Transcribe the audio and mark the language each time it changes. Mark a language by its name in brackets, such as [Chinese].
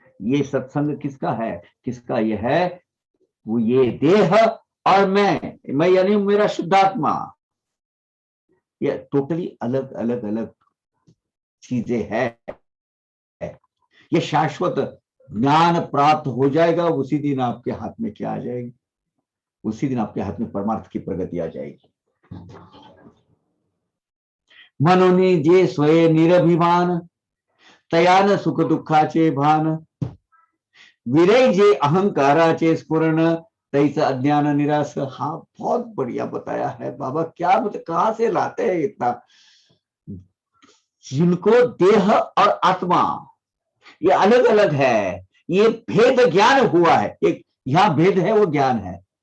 [Hindi] ये सत्संग किसका है, किसका ये है, वो ये देह और मैं यानी मेरा शुद्धात्मा, ये टोटली अलग अलग अलग चीजें हैं। ये शाश्वत ज्ञान प्राप्त हो जाएगा, उसी दिन आपके हाथ में क्या आ जाएगी, उसी दिन आपके हाथ में परमार्थ की प्रगति आ जाएगी। [Marathi] मनोनी जे स्वये निरभिमान, तयान सुख दुखाचे भान, विरय जे अहंकाराचे स्फुरण, तैसा अज्ञान निराश। [Hindi] हाँ, बहुत बढ़िया बताया है बाबा, क्या कहां से लाते हैं इतना। जिनको देह और आत्मा ये अलग अलग है, ये भेद ज्ञान हुआ है, एक यहां भेद है वो ज्ञान है।